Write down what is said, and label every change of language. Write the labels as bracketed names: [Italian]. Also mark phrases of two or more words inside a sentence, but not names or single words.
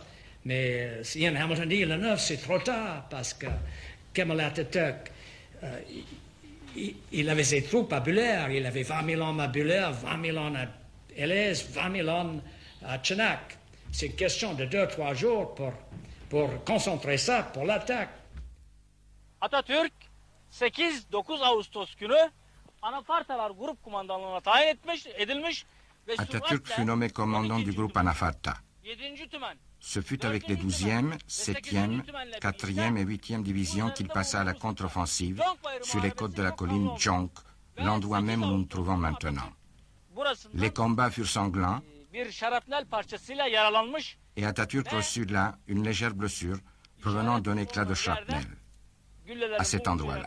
[French] Mais Ian Hamilton dit le 9, c'est trop tard parce que Kemal Atatürk, il avait ses troupes à Buller. Il avait 20 000 hommes à Buller, 20 000 hommes à Élez, 20 000 hommes à Chenak. C'est une question de 2-3 jours pour concentrer ça pour l'attaque. [Turkish] Atatürk 8-9 Ağustos günü Anafartalar grup kumandanlığına tayin edilmiş ve [French] Atatürk fut nommé commandant du groupe Anafarta. [Turkish] 7. tümen. [French] Ce fut avec les 12e, 7e, 4e et 8e divisions qu'il passa à la contre-offensive sur les côtes de la colline Jonk, l'endroit même où nous nous trouvons maintenant. Les combats furent sanglants [Turkish] Bir şarapnel parçasıyla yaralanmış. [French] et Atatürk reçut là une légère blessure provenant d'un éclat de shrapnel. À cet endroit-là.